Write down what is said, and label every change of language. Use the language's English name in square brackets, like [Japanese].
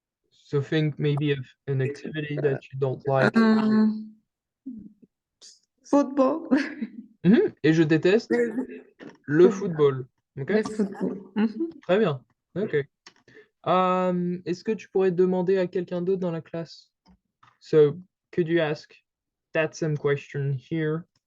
[English] So think maybe of an activity that you don't like. Football. [French] Et je déteste le football, ok? Le football. Très bien, ok. Est-ce que tu pourrais demander à quelqu'un d'autre dans la classe? [English] So, could you ask that same question here?